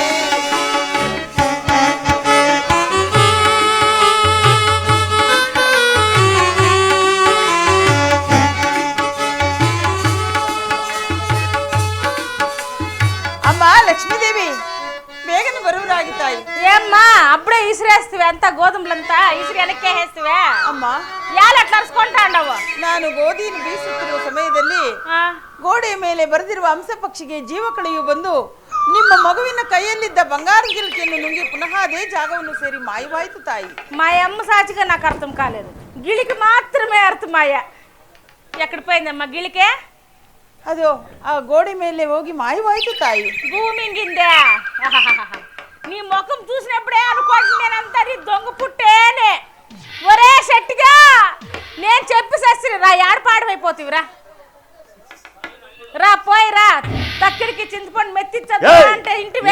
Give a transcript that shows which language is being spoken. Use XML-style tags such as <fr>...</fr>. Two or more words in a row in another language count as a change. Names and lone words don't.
<te>అమ్మా లక్ష్మీదేవి,</te> <kn>ಬೇಗನೆ ಬರುವರಾಗಿ ತಾಯಿ.</kn> <te>ఏమ్మా అప్పుడే ఇసిరేస్తువే అంతా గోధుమలంతా ఇసిరి వెనక్కే వేస్తువే.</te> <kn>ಅಮ್ಮ,</kn> <te>యాలు అట్లా అరుచుకుంటా ఉండవు.</te> <kn>ನಾನು ಗೋಧಿಯನ್ನು ಬೀಸುತ್ತಿರುವ ಸಮಯದಲ್ಲಿ ಗೋಡೆಯ ಮೇಲೆ ಬರೆದಿರುವ ಹಂಸಪಕ್ಷಿಗೆ ಜೀವ ಕಳೆಯು ಬಂದು ನಿಮ್ಮ ಮಗುವಿನ ಕೈಯಲ್ಲಿದ್ದ ಬಂಗಾರ ಗಿಲಿಕೆಯನ್ನು ನುಂಗಿ ಪುನಃ ಅದೇ ಜಾಗವನ್ನು ಸೇರಿ ಮಾಯವಾಯಿತು ತಾಯಿ.</kn> <te>మా అమ్మ సాచిగా నాకు అర్థం కాలేదు, గిలికి మాత్రమే అర్థమయ్య. ఎక్కడ పోయిందమ్మా గిలికే?</te> <kn>ಅದು ಆ ಗೋಡೆ ಮೇಲೆ ಹೋಗಿ ಮಾಯವಾಯಿತು ತಾಯಿ.</kn> <te>భూమి గిందే. నీ ముఖం చూసినప్పుడే అనుకోండి నేనంతా నీ దొంగ పుట్టేనే. ఒరే షెట్టిగా, నేను చెప్పి సస్త్రి రా, ఏడపాడమైపోతివిరా. రా పోయి రా, తక్కిడికి చింతపండు మెత్తిచ్చదు అంటే ఇంటివే.</te>